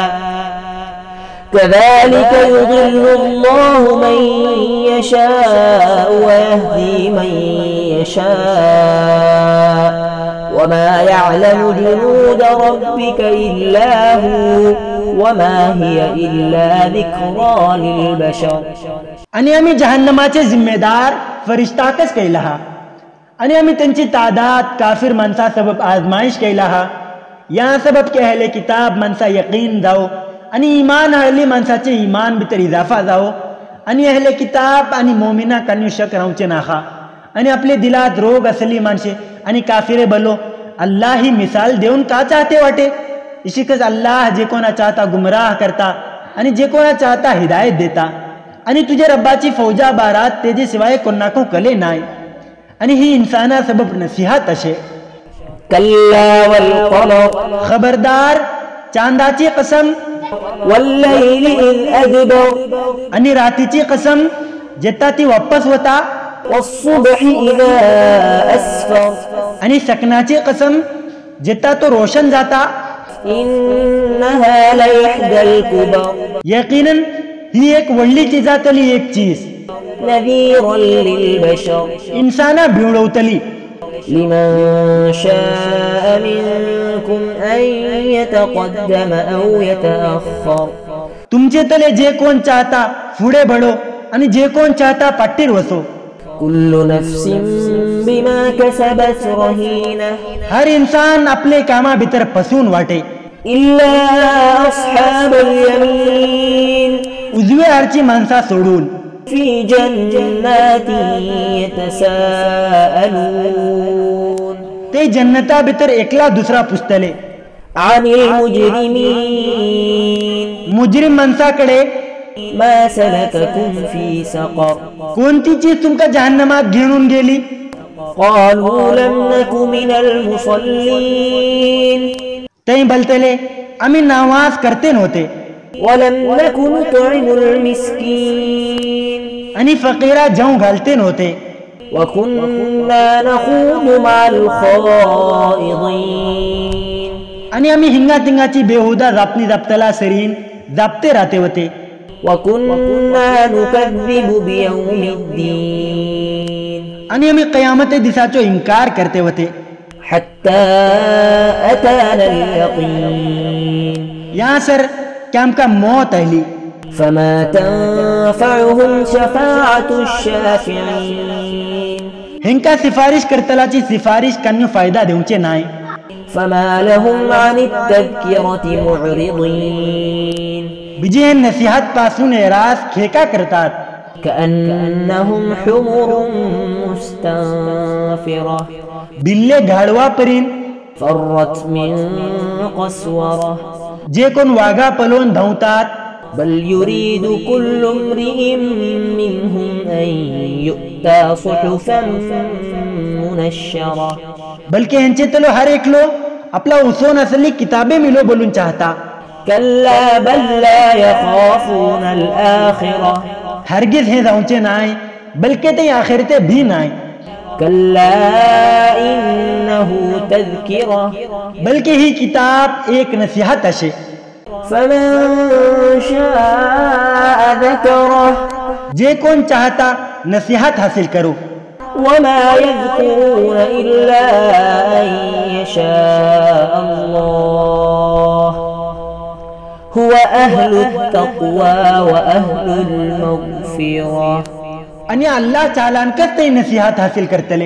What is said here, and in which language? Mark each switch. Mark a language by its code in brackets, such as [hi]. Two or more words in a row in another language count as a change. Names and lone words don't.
[ar] كذلك يضل الله من يشاء ويهدي من يشاء وما يعلم جنود ربك إلا هو وما هي إلا ذكرى للبشر. [kok] आणि आम्ही जहन्नमाचे जिम्मेदार फरिश्ताकच केला हा. आणि आम्ही त्यांची तादाद काफिर माणसा सबब आजमाइश केला हा. या सबब के अहले किताब माणसा यकीन जाओ आणि ईमान अहली माणसाचे ईमान भितर इजाफा जाओ आणि अहले किताब आणि मोमिना कन्यू शक रावचे नाखा आणि आपले दिलात रोग असली माणसे आणि काफिरे बलो अल्लाह ही मिसाल देऊन का चाहते वाटे. इशिकच अल्लाह जे कोणा चाहता गुमराह करता आणि जे कोणा चाहता हिदायत देता. आणि तुझ्या रब्बाची फौजा बारात तेजे शिवाय कोणाको कले नाही. आणि ही इन्साना सबब नसीहत अशे. [ar] كلا والقمر, [kok] खबरदार चांदाची कसम, [ar] والليل إذ أدبر, [kok] आणि रातीची कसम जेता ती वापस होता, [ar] والصبح إذا أسفر, [kok] आणि सकनाची कसम जेता तो रोशन जाता. [ar] إنها لإحدى الكبر, [kok] यकीनन ही एक वडली चिजातली एक चीज, [ar] نذيرا للبشر, [kok] इंसाना भिवडवतली. [ar] لمن شاء منكم أن يتقدم أو يتأخر, [kok] तुमचे तले जे कोण चाहता पुढे बढो आणि जे कोण चाहता पाठीर वसो. [ar] كل نفس بما كسبت رهينة, [kok] हर इंसान आपले कामा भीतर फसून वाटे. [ar] إلا أصحاب اليمين, [kok] उजवे हारची माणसा सोडून. [ar] في جنات يتساءلون, [kok] ते जन्नता भीतर एकला दुसरा पुस्तले. [ar] عن المجرمين, [kok] मुजरिम माणसाकडे [ar] ما سلككم في سقر, [kok] कोणती चीज तुमका जहन्नमात घेऊन गेली. [ar] قالوا لم نك من المصلين, [kok] ते बलतले आम्ही नावाज करते नव्हते [ar] ولم نك نطعم المسكين, [kok] आणि फकीरा जाऊ घालते नव्हते. [ar] وكنا نخوض مع الخائضين, [kok] आणि आम्ही हिंगा तिंगाची बेहुदा जापणी जापतला सरीन जापते राहते होते. [ar] وكنا نكذب بيوم الدين, [kok] आणि आम्ही कयामते दिसाचो इन्कार करते होते. [ar] حتى أتانا اليقين, [kok] या सर क्या आमका मौत आली. [ar] فما تنفعهم شفاعة الشافعين, [kok] हेंका सिफारिश करतलाची सिफारिश कन्यू फायदा देऊचे नाही. [ar] فما لهم عن التذكرة معرضين, [kok] बिजे नसीहत पासून एरास खेका करतात. [ar] كأنهم حمر مستنفرة, [kok] बिल्ले घाडवा परीन [ar] فرت من قسورة, [kok] जे कोण वाघा पलवून धावतात. [ar] بل يريد كل امرئ منهم أن يؤتى صحفا منشرة, [kok] बल्कि यांचे तलो हर एकलो आपला उसोन असली किताबे मिलो बोलून चाहता. [ar] كلا بل لا يخافون الآخرة, [kok] हरगिज हे जाऊचे नाही बल्कि ते आखिरते भी नाही. [ar] كلا إنه تذكرة, [kok] बल्कि ही किताब एक नसीहत अशे. [ar] فمن شاء ذكره, [kok] जे कोण चाहता नसीहत हासिल करो. [ar] وما يذكرون إلا أن يشاء الله هو أهل التقوى وأهل المغفرة, [kok] आणि अल्लाह चालानकच ते नसीहत हासिल करतले.